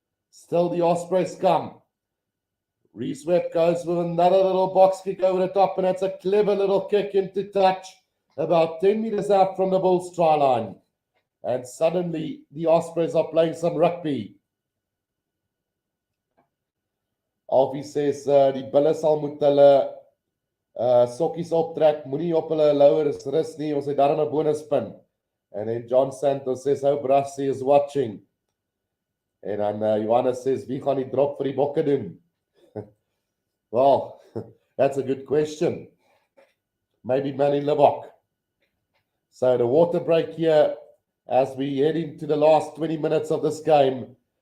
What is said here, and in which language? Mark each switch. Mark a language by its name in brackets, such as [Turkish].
[English] Still the Ospreys come. Reese Webb goes with another little box kick over the top. And that's a clever little kick into touch. About 10 meters out from the Bulls try line. And suddenly the Ospreys are playing some rugby. Alfie says, [Afrikaans] die bulle sal moet hulle sokkies optrek, moenie op hulle louers rus nie, ons het daarom 'n bonuspin. [English] And then John Santos says, how Brassie is watching. [Afrikaans] En dan [English] Johannes says, [Afrikaans] wie gaan die drop vir die bokke doen? [English] Well, that's a good question. Maybe Manny Lebok. So the water break here as we head into the last 20 minutes of this game.